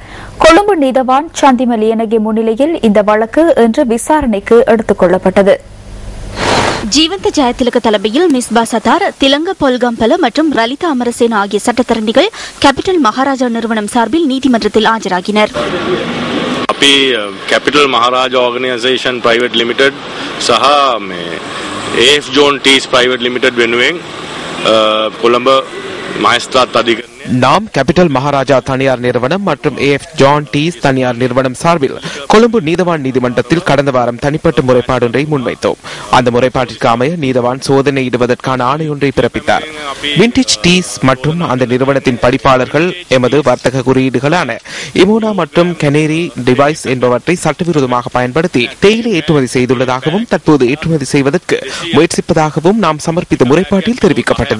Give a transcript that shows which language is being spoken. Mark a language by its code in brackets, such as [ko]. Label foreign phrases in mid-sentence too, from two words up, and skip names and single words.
[ta] கொழும்பு நீதவான் சந்திம லியனகி முன்னிலையில் இந்த வழக்கு இன்று விசாரணைக்கு எடுத்துக் கொள்ளப்பட்டது. ஜீவந்த ஜெயதிலக தலைமையில் மிஸ்பா சத்தார், திலங்க பொல்கம்பல மற்றும் லலிதா அமரசேன ஆகிய சட்டத்தரணிகள் கேபிட்டல் மகாராஜா நிறுவனம் சார்பில் நீதிமன்றத்தில் ஆஜராகினர். [si] අපි කැපිටල් මහරාජා ඕගනයිසේෂන් ප්‍රයිවට් ලිමිටඩ් සහ මේ AF John Tees ප්‍රයිවට් ලිමිටඩ් වෙනුවෙන් කොළඹ මහේස්ත්‍රාත් අධිකරණය [ta] நாம் கேபிட்டல் மகாராஜா தனியார் நிறுவனம் மற்றும் AF John Tees தனியார் நிறுவனம் சார்பில் கொழும்பு நீதவான் நீதிமன்றத்தில் கடந்த வாரம் தனிப்பட்ட முறைப்பாடு ஒன்றை முன்வைத்தோம். அந்த முறைப்பாட்டிற்கு அமைய நீதவான் சோதனையிடுவதற்கான ஆணை ஒன்றை பிறப்பித்தார். விண்டேஜ் டீஸ் மற்றும் அந்த நிறுவனத்தின் படிப்பாளர்கள் எமது வர்த்தக குறியீடுகளான இமோனா மற்றும் கெனேரி டிவைஸ் என்பவற்றை சட்டவிரோதமாக பயன்படுத்தி தேயிலை ஏற்றுமதி செய்துள்ளதாகவும் தற்போது ஏற்றுமதி செய்வதற்கு முயற்சிப்பதாகவும் நாம் சமர்ப்பித்த முறைப்பாட்டில் தெரிவிக்கப்பட்டது.